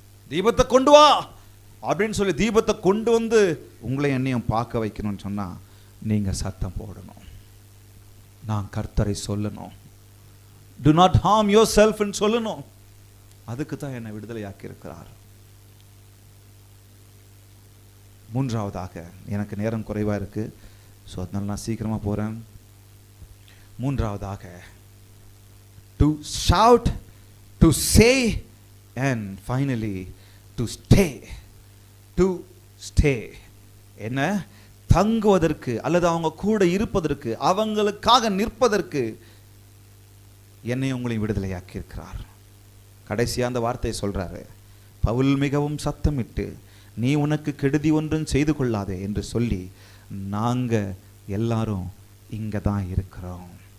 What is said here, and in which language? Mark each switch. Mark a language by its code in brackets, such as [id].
[ta] தீபத்தை கொண்டு வா அப்படின்னு சொல்லி தீபத்தை கொண்டு வந்து உங்களை என்னையும் பார்க்க வைக்கணும்னு சொன்னா நீங்க சத்தம் போடணும், நான் கர்த்தரை சொல்லணும், [en] do not harm yourself [ta] ன்னு சொல்லணும். அதுக்கு தான் என்னை விடுதலையாக்கி இருக்கிறார். மூன்றாவதாக, எனக்கு நேரம் குறைவா இருக்கு, ஸோ அதனால நான் சீக்கிரமா போறேன். மூன்றாவதாக, [en] to shout, to say and finally to stay. to stay [ta] என்ன? தங்குவதற்கு அல்லது அவங்க கூட இருப்பதற்கு, அவங்களுக்காக நிற்பதற்கு என்னை உங்களை விடுதலையாக்கி இருக்கிறார். கடைசியா அந்த வார்த்தையை சொல்றாரு, பவுல் மிகவும் சத்தமிட்டு நீ உனக்கு கெடுதி ஒன்றும் செய்து கொள்ளாதே என்று சொல்லி நாங்க எல்லாரும் இங்க தான் இருக்கிறோம்.